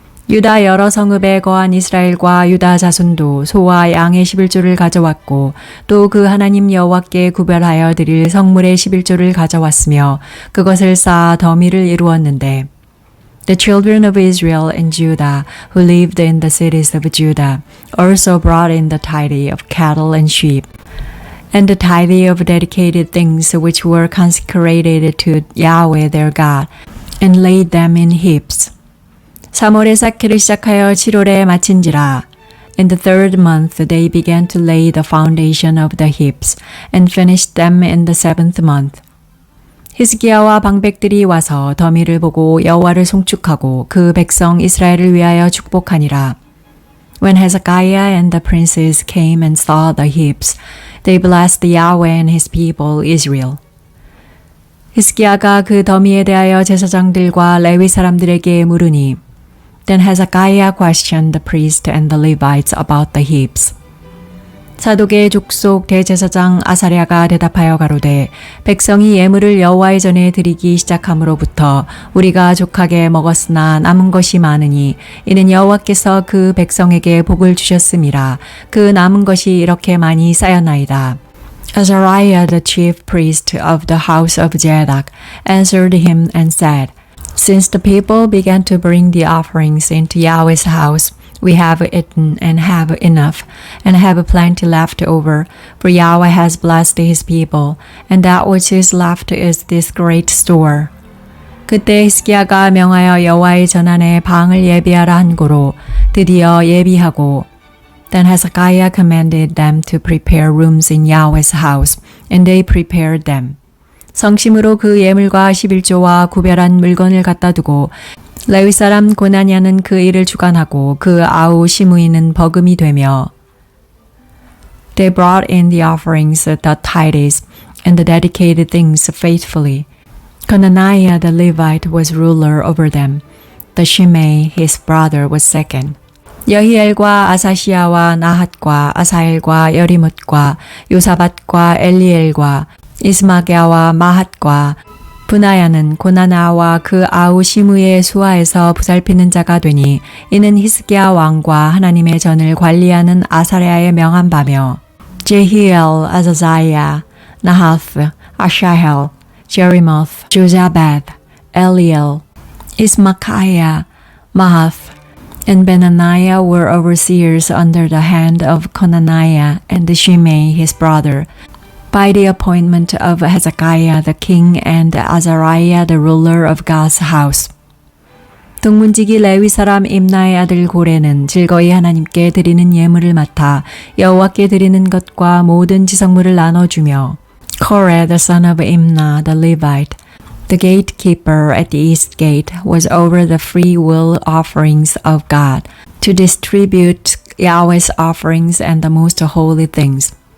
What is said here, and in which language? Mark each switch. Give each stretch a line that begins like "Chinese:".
Korean: 유다 여러 성읍에 거한 이스라엘과 유다 자손도 소와 양의 11조를 가져왔고 또 그 하나님 여호와께 구별하여 드릴 성물의 11조를 가져왔으며 그것을 쌓아 더미를 이루었는데
English: The children of Israel and Judah who lived in the cities of Judah also brought in the tithe of cattle and sheep and the tithe of dedicated things which were consecrated to Yahweh their God and laid them in heaps.
Korean: 3월에 쌓기를 시작하여 7월에 마친지라.
English: In the third month they began to lay the foundation of the heaps and finished them in the seventh month.
Korean: 히스기야와 방백들이 와서 더미를 보고 여호와를 송축하고 그 백성 이스라엘을 위하여 축복하니라.
English: When Hezekiah and the princes came and saw the heaps, they blessed Yahweh and his people Israel.
Korean: 히스기야가 그 더미에 대하여 제사장들과 레위 사람들에게 물으니
English: Then Hezekiah questioned the priests and the Levites about the heaps.
Korean: 사독의 족속 대제사장 아사랴가 대답하여 가로되 백성이 예물을 여호와의 전에 드리기 시작함으로부터 우리가 족하게 먹었으나 남은 것이 많으니 이는 여호와께서 그 백성에게 복을 주셨음이라. 그 남은 것이 이렇게 많이 쌓였나이다.
English: Azariah the chief priest of the house of Zadok answered him and said, Since the people began to bring the offerings into Yahweh's house, we have eaten and have enough, and have plenty left over, for Yahweh has blessed his people, and that which is left is this great store.
Korean: 그때 히스기야가 명하여 여호와의 전안에 방을 예비하라 한 고로 드디어 예비하고
English: Then Hezekiah commanded them to prepare rooms in Yahweh's house, and they prepared them.
Korean: 성심으로 그 예물과 11조와 구별한 물건을 갖다 두고 레위 사람 고나냐는 그 일을 주관하고 그 아우 시므이는 버금이 되며
English: They brought in the offerings, the tithes, and the dedicated things faithfully. Conaniah the Levite was ruler over them. the Shimei his brother was second.
Korean: 여히엘과 아사시아와 나핫과 아사엘과 여리뭇과 요사밧과 엘리엘과 이스마게아와 마핫과 분하야는 고나나와 그 아우 시므의 수하에서 보살피는 자가 되니 이는 히스기야 왕과 하나님의 전을 관리하는 아사랴의 명한 바며 제히엘, 아자자야, 나하스, 아샤헬, 제리모스, 조자벳, 엘리엘,
English: 이스마카야, 마하스, and Benaniah were overseers under the hand of Conaniah and Shimei his brother, by the appointment of Hezekiah the king and Azariah the ruler of God's house.
Korean: 동문지기 레위 사람 임나의 아들 고레는 즐거이 하나님께 드리는 예물을 맡아 여호와께 드리는 것과 모든 지성물을 나눠주며
English: Koreh the son of Imnah the Levite, the gatekeeper at the east gate, was over the free will offerings of God, to distribute Yahweh's offerings and the most holy things.